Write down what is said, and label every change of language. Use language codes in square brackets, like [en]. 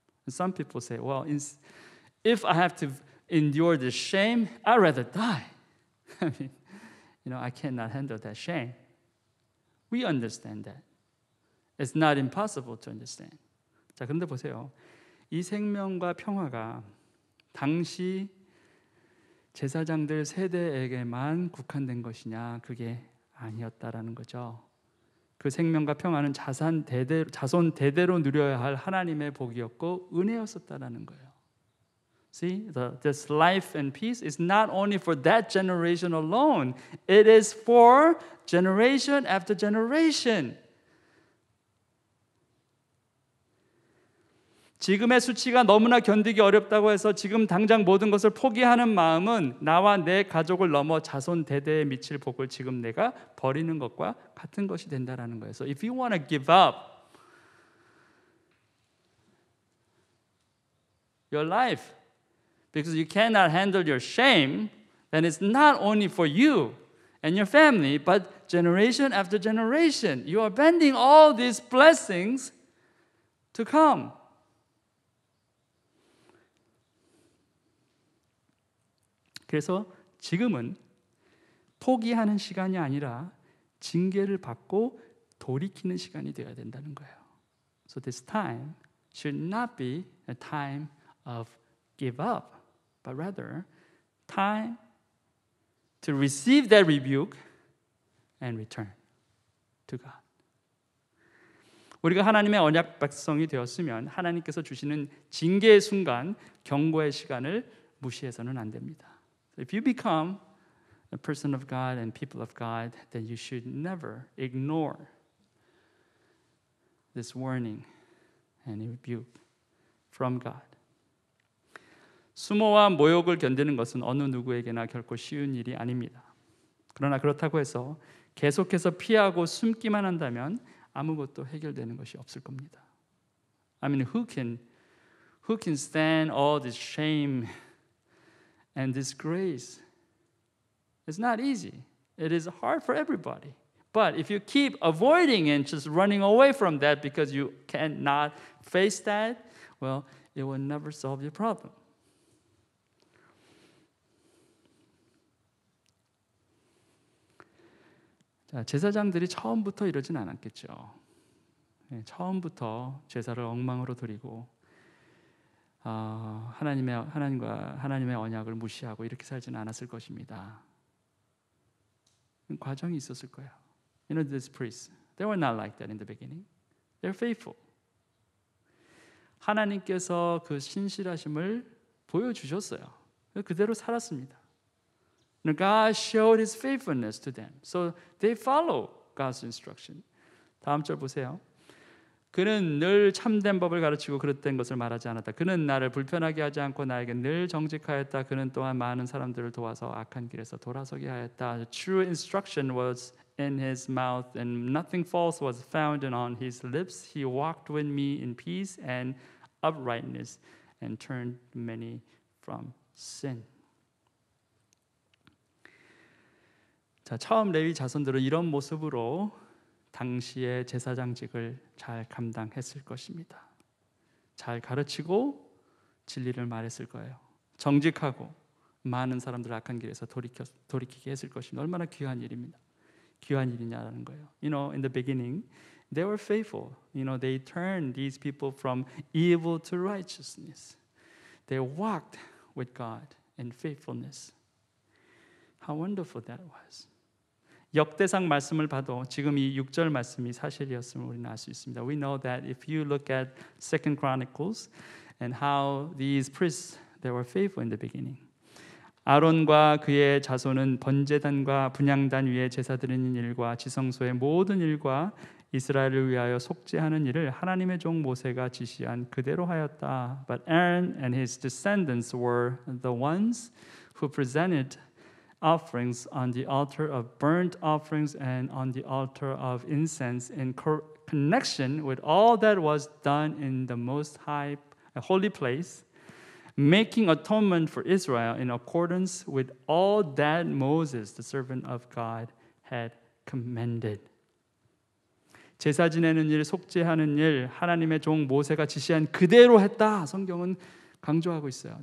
[en] Some people say, well, if I have to endure this shame, I'd rather die. I mean, I cannot handle that shame. We understand that. It's not impossible to understand. [ko] 자, 그런데 보세요. 이 생명과 평화가 당시 제사장들 세대에게만 국한된 것이냐? 그게 아니었다라는 거죠. 그 생명과 평화는 자손 대대로 누려야 할 하나님의 복이었고 은혜였었다라는 거예요. [en] See, this life and peace is not only for that generation alone. It is for generation after generation. [ko] 지금의 수치가 너무나 견디기 어렵다고 해서 지금 당장 모든 것을 포기하는 마음은 나와 내 가족을 넘어 자손 대대에 미칠 복을 지금 내가 버리는 것과 같은 것이 된다라는 거예요. [en] So if you want to give up your life because you cannot handle your shame, then it's not only for you and your family, but generation after generation. You are abandoning all these blessings to come. [ko] 그래서 지금은 포기하는 시간이 아니라 징계를 받고 돌이키는 시간이 되어야 된다는 거예요. [en] So this time should not be a time of give up, but rather time to receive that rebuke and return to God. [ko] 우리가 하나님의 언약 백성이 되었으면 하나님께서 주시는 징계의 순간, 경고의 시간을 무시해서는 안 됩니다. [en] If you become a person of God and people of God, then you should never ignore this warning and rebuke from God. [ko] 수모와 모욕을 견디는 것은 어느 누구에게나 결코 쉬운 일이 아닙니다. 그러나 그렇다고 해서 계속해서 피하고 숨기만 한다면 아무것도 해결되는 것이 없을 겁니다. [en] I mean, who can stand all this shame and disgrace? It's not easy. It is hard for everybody. But if you keep avoiding and just running away from that because you cannot face that, well, it will never solve your problem. [ko] 자, 제사장들이 처음부터 이러진 않았겠죠. 처음부터 제사를 엉망으로 드리고 하나님의 언약을 무시하고 이렇게 살지는 않았을 것입니다. 과정이 있었을 거예요. [en] You know, these priests, they were not like that in the beginning. They're faithful. [ko] 하나님께서 그 신실하심을 보여주셨어요. 그대로 살았습니다. [en] God showed His faithfulness to them. So they follow God's instruction. [ko] 다음 절 보세요. 그는 늘 참된 법을 가르치고 그릇된 것을 말하지 않았다. 그는 나를 불편하게 하지 않고 나에게 늘 정직하였다. 그는 또한 많은 사람들을 도와서 악한 길에서 돌아서게 하였다. [en] The true instruction was in his mouth and nothing false was found on his lips. He walked with me in peace and uprightness and turned many from sin. [ko] 자, 처음 레위 자손들은 이런 모습으로 당시의 제사장직을 잘 감당했을 것입니다. 잘 가르치고 진리를 말했을 거예요. 정직하고 많은 사람들을 악한 길에서 돌이키게 했을 것입니다. 얼마나 귀한 일입니다. 귀한 일이냐라는 거예요. [en] You know, in the beginning, they were faithful. You know, they turned these people from evil to righteousness. They walked with God in faithfulness. How wonderful that was. [ko] 역대상 말씀을 봐도 지금 이 6절 말씀이 사실이었음을 우리는 알 수 있습니다. [en] We know that if you look at Second Chronicles and how these priests they were faithful in the beginning. [ko] 아론과 그의 자손은 번제단과 분향단 위에 제사 드리는 일과 지성소의 모든 일과 이스라엘을 위하여 속죄하는 일을 하나님의 종 모세가 지시한 그대로 하였다. [en] But Aaron and his descendants were the ones who presented offerings on the altar of burnt offerings and on the altar of incense in connection with all that was done in the most high holy place, making atonement for Israel in accordance with all that Moses, the servant of God, had commanded. [ko] 제사 지내는 일, 속죄하는 일, 하나님의 종 모세가 지시한 그대로 했다. 성경은 강조하고 있어요.